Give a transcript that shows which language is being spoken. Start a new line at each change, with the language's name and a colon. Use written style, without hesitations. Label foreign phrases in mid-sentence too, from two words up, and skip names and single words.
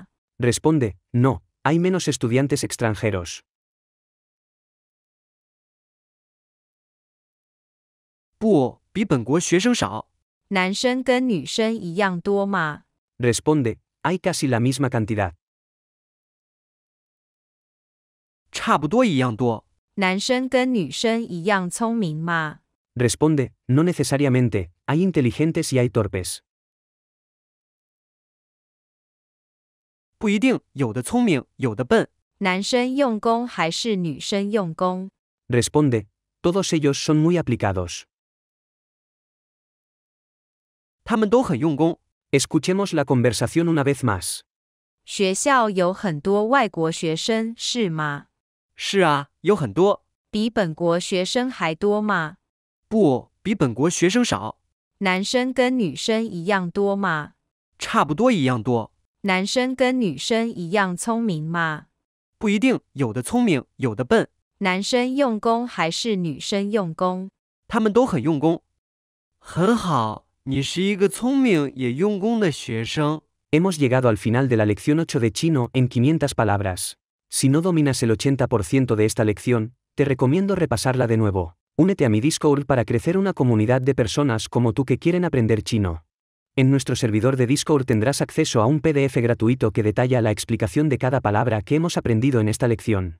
Spanish: Responde, no, hay menos estudiantes extranjeros.
Chinese: 不，比本国学生少。男生跟女生一样多吗？
Spanish: Responde, hay casi la misma cantidad.
Chinese: 差不多一样多。男生跟女生一样聪明吗？
Spanish: Responde, no necesariamente, hay inteligentes y hay torpes.
Chinese: 不一定，有的聪明，有的笨。男生用功还是女生用功？
Spanish: Responde, todos ellos son muy aplicados.
Chinese: 他们都很用功。
Spanish: Escuchemos la conversación una vez más.
Chinese: 学校有很多外国学生，是吗？是啊，有很多。比本国学生还多吗？不，比本国学生少。男生跟女生一样多吗？差不多一样多。男生跟女生一样聪明吗？不一定，有的聪明，有的笨。男生用功还是女生用功？他们都很用功。很好，你是一个聪明也用功的学生。
Spanish: Hemos llegado al final de la lección 8 de chino en 500 palabras. Si no dominas el 80% de esta lección, te recomiendo repasarla de nuevo. Únete a mi Discord para crecer una comunidad de personas como tú que quieren aprender chino. En nuestro servidor de Discord tendrás acceso a un PDF gratuito que detalla la explicación de cada palabra que hemos aprendido en esta lección.